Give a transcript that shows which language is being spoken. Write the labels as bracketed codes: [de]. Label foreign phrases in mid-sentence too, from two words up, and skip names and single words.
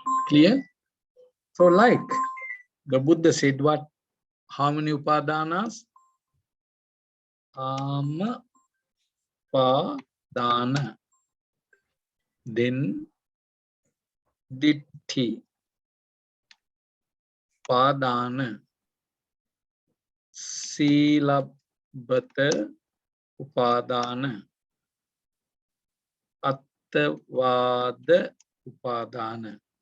[en] Clear? So like the Buddha said what? How many upadanas? [pi] Kama, padana. Then ditti, padana, silabhata, upadana, attavada, upadana.